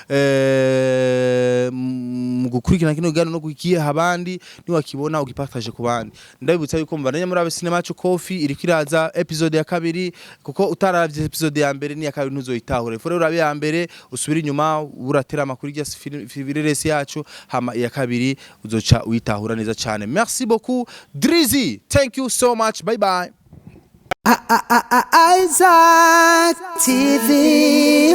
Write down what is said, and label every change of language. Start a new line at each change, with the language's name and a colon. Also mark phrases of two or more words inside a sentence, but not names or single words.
Rundi: mu gukurikirana kino gano no gukiye abandi ni wakibona ugipartage ku bandi ndabibutsa yuko mubandanya muri Cinema Wacu Coffee iri kwiraza episode ya kabiri kuko utaravye episode ya mbere ni ya kabiri ntuzoyitahure fore urabe ya mbere usubira inyuma uratera amakuru ya vireresi yacu hama ya kabiri uzoca uyitahura neza cyane
French: merci beaucoup
Rundi: Drizzy
English: thank you so much bye bye
Rundi: Isaac TV.